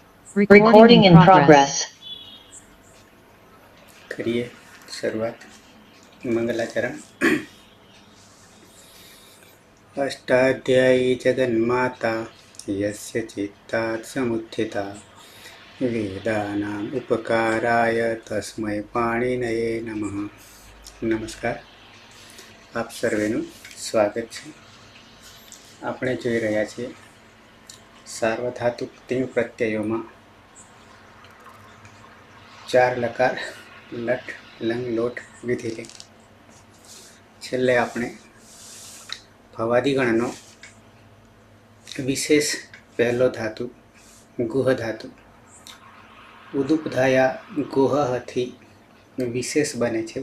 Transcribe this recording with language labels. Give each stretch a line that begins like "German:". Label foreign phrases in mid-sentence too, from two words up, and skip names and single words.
English: Recording in progress.
Hindi: करिए शुरुआत। मंगलाचरण।
Sanskrit: अष्टाध्यायी जगन्माता यस्य चित्तात् समुत्थिता वेदानाम् उपकाराय तस्मै पाणिनये नमः।
Hindi: नमस्कार,
Gujarati: આપ સર્વેનું સ્વાગત છે। આપણે જોઈ રહ્યા છીએ સાર્વધાતુક તિંગ પ્રત્યયોમાં ચાર લકાર લટ લંગ લોટ વિધિલિંગ। છેલ્લે આપણે ભવાદિગણનો વિશેષ પહેલો ધાતુ ગુહ ધાતુ ઉદુપધાયા ગુહથી વિશેષ બને છે।